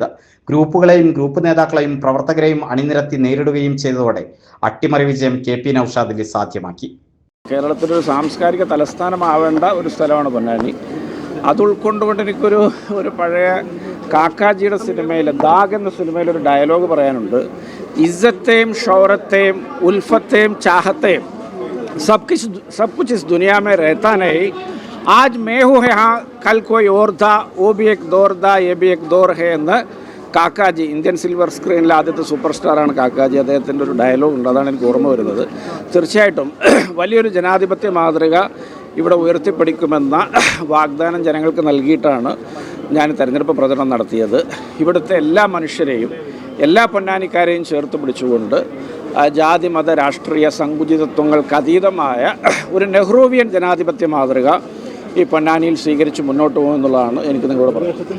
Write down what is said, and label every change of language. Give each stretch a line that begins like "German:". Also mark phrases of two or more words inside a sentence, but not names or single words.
Malayalam: ഗ്രൂപ്പുകളെയും ഗ്രൂപ്പ് നേതാക്കളെയും പ്രവർത്തകരെയും അണിനിരത്തി നേരിടുകയും ചെയ്തതോടെ അട്ടിമറി വിജയം KP നൌഷാദ് അലി സാധ്യമാക്കി. കേരളത്തിലൊരു സാംസ്കാരിക തലസ്ഥാനമാവേണ്ട ഒരു സ്ഥലമാണ് പൊന്നാനി. അത് ഉൾക്കൊണ്ടുകൊണ്ട് എനിക്കൊരു പഴയ കാക്കാജിയുടെ സിനിമയിൽ, ദാഗ് എന്ന സിനിമയിൽ ഒരു ഡയലോഗ് പറയാനുണ്ട്. ഇസ്സത്തെയും ഷൗറത്തെയും ഉൽഫത്തെയും ചാഹത്തെയും
Hindi: सब कुछ इस दुनिया में रहता नहीं. आज मैं हूँ यहाँ, कल कोई और था, वो भी एक दौर था, ये भी एक दौर है
Malayalam: എന്ന് കാക്കാജി, ഇന്ത്യൻ സിൽവർ സ്ക്രീനിലെ ആദ്യത്തെ സൂപ്പർ സ്റ്റാറാണ് കാക്കാജി. അദ്ദേഹത്തിൻ്റെ ഒരു ഡയലോഗ് ഉണ്ട്, അതാണ് എനിക്ക് ഓർമ്മ വരുന്നത്. തീർച്ചയായിട്ടും വലിയൊരു ജനാധിപത്യ മാതൃക ഇവിടെ ഉയർത്തിപ്പിടിക്കുമെന്ന വാഗ്ദാനം ജനങ്ങൾക്ക് നൽകിയിട്ടാണ് ഞാൻ തെരഞ്ഞെടുപ്പ് പ്രചരണം നടത്തിയത്. ഇവിടുത്തെ എല്ലാ മനുഷ്യരെയും, എല്ലാ പൊന്നാനിക്കാരെയും ചേർത്ത് പിടിച്ചുകൊണ്ട് ജാതി മത രാഷ്ട്രീയ സങ്കുചിതത്വങ്ങൾക്ക് അതീതമായ ഒരു നെഹ്റുവിയൻ ജനാധിപത്യ മാതൃക ഈ പൊന്നാനിയിൽ സ്വീകരിച്ച് മുന്നോട്ട് പോകുമെന്നുള്ളതാണ് എനിക്ക് നിങ്ങളോട് പറയുന്നത്.